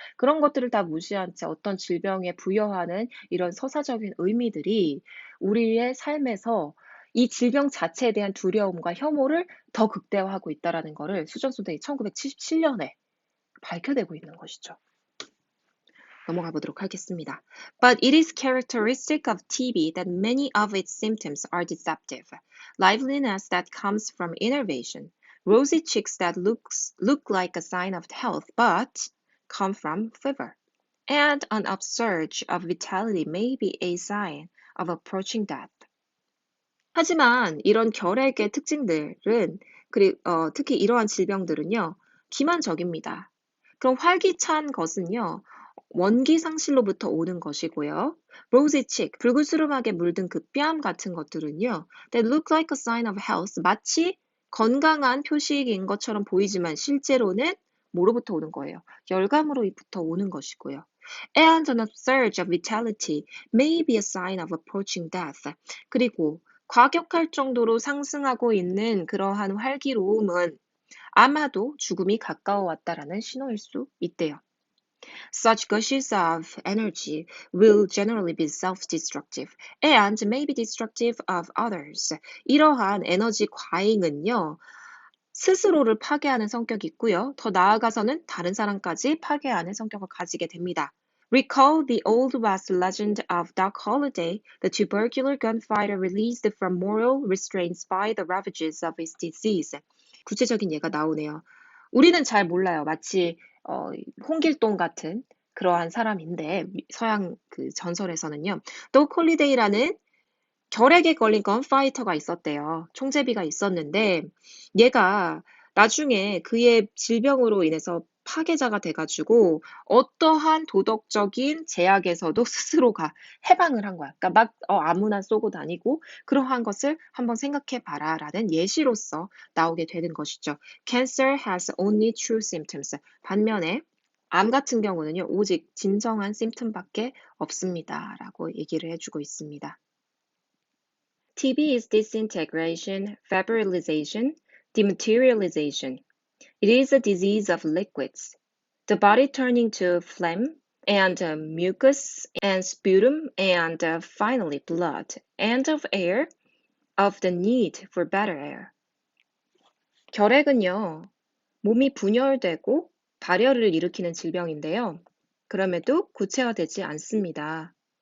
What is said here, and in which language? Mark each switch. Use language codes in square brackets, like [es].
[ko] 그런 것들을 다 무시한 채 어떤 질병에 부여하는 이런 서사적인 의미들이 우리의 삶에서 이 질병 자체에 대한 두려움과 혐오를 더 극대화하고 있다라는 것을 수전소대이 1977년에 밝혀내고 있는 것이죠. 넘어가 보도록 하겠습니다. [en] But it is characteristic of TB that many of its symptoms are deceptive. Liveliness that comes from innervation, rosy cheeks that look like a sign of health but come from fever, and an upsurge of vitality may be a sign of approaching death. [ko] 하지만 이런 결핵의 특징들은 특히 이러한 질병들은요, 기만적입니다. 그럼 활기찬 것은요, 원기 상실로부터 오는 것이고요. [en] rosy cheek, [ko] 불그스름하게 물든 그 뺨 같은 것들은요, [en] that look like a sign of health, [ko] 마치 건강한 표식인 것처럼 보이지만 실제로는 뭐로부터 오는 거예요? 열감으로부터 오는 것이고요. [en] And an upsurge of vitality may be a sign of approaching death. [ko] 그리고 과격할 정도로 상승하고 있는 그러한 활기로움은 아마도 죽음이 가까워 왔다라는 신호일 수 있대요. [en] Such gushes of energy will generally be self-destructive and may be destructive of others. [ko] 이러한 에너지 과잉은요, 스스로를 파괴하는 성격이 있고요. 더 나아가서는 다른 사람까지 파괴하는 성격을 가지게 됩니다. [en] Recall the Old West legend of Doc Holliday, the tubercular gunfighter released from moral restraints by the ravages of his disease. [ko] 구체적인 예가 나오네요. 우리는 잘 몰라요. 마치 홍길동 같은 그러한 사람인데 서양 그 전설에서는요. 또 콜리데이라는 결핵에 걸린 건파이터가 있었대요. 총제비가 있었는데 얘가 나중에 그의 질병으로 인해서 파괴자가 돼가지고 어떠한 도덕적인 제약에서도 스스로가 해방을 한 거야. 그러니까 막 아무나 쏘고 다니고 그러한 것을 한번 생각해 봐라라는 예시로서 나오게 되는 것이죠. [en] Cancer has only true symptoms. [ko] 반면에 암 같은 경우는요, 오직 진정한 심틈밖에 없습니다라고 얘기를 해주고 있습니다. [en] TB is disintegration, vaporization, dematerialization. It is a disease of liquids. The body turning to phlegm and mucus and sputum and finally blood, and of air, of the need for better air. [ko] 결핵은요, 몸이 분열되고 발열을 일으키는 질병인데요. 그럼에도 구체화되지 않습니다.